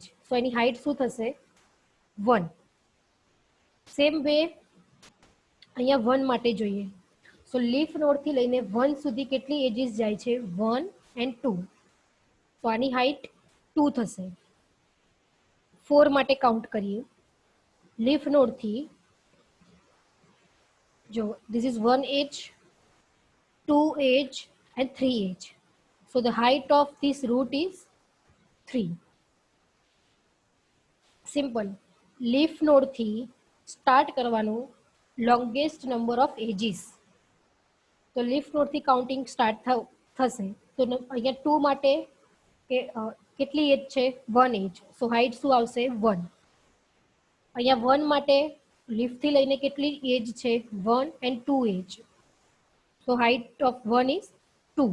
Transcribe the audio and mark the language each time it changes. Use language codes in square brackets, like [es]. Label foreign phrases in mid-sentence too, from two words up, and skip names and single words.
[gu] સો એની હાઈટ શું થશે? 1. [en] same way [gu] અહીંયા 1 માટે જોઈએ. [en] so leaf nodeથી [gu] લઈને 1 સુધી કેટલી એજીસ જાય છે? 1 એન્ડ 2. તો આની હાઈટ 2 થશે. 4 માટે કાઉન્ટ કરીએ. [en] leaf nodeથી [gu] જો [en] this is 1 edge, 2 edge and 3 edge. So the height of this root is 3. Simple. Leaf node થી સ્ટાર્ટ કરવાનું longest number of edges. [gu] તો [en] leaf node [gu] થી કાઉન્ટિંગ સ્ટાર્ટ થશે. તો અહીંયા 2 માટે કેટલી એજ છે? 1 એજ. [en] so height [gu] શું આવશે? 1. અહીંયા 1 માટે લીફ થી લઈને કેટલી એજ છે? [en] 1 and 2 edge. So height of 1 is 2.